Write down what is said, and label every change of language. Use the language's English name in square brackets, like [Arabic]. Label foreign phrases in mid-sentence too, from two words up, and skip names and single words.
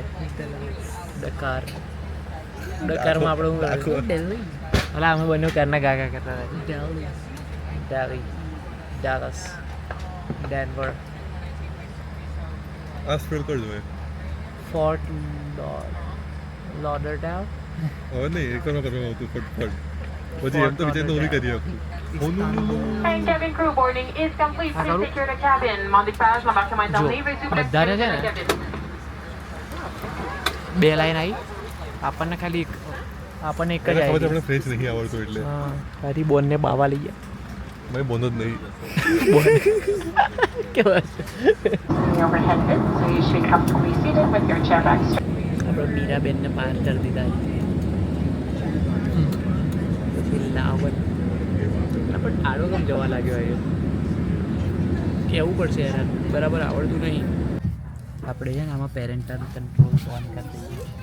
[Gujarati] ડકાર ડકારમાં આપણે હું અલા અમે બંને કારના ગાગા કરતા હતા. ડાલી ડાલસ ડેનવર આ સ્પેલ કરજો એ ફોર્ટ લોડરડાઉન. હવે નહીં એ કરવા આવતું ફટફટ પછી એમ તો વિચાર ઓલી કરી શકું. [English] And cabin crew boarding is complete. Please secure the cabin. [French] Mon d'équipage, l'embarquement est terminé. Veuillez s'il vous plaît [Gujarati] બધાને છે [French] sécuriser [Gujarati] ને [French] la cabine. [Gujarati] બે લાઈન આવી. આપણને ખાલી આપણને એક જ ખબર આવી. આપણે ફ્રેન્ચ નહીં આવડતું એટલે હા તારી બોનને બાવા લઈ ગયા. ભાઈ બોન જ નહીં. કેવા [English] Overhead bin, so you should be comfortably seated with your chair back straight. [Gujarati] આપણે મીરાબેનને પાર કરી દીધા. પછી લાવણ પણ આડો કેમ જવા લાગ્યો એ કહેવું પડશે યાર, બરાબર આવડતું નહીં. આપણે છે ને આમાં [English] parental control on [Gujarati] કરી દઈએ.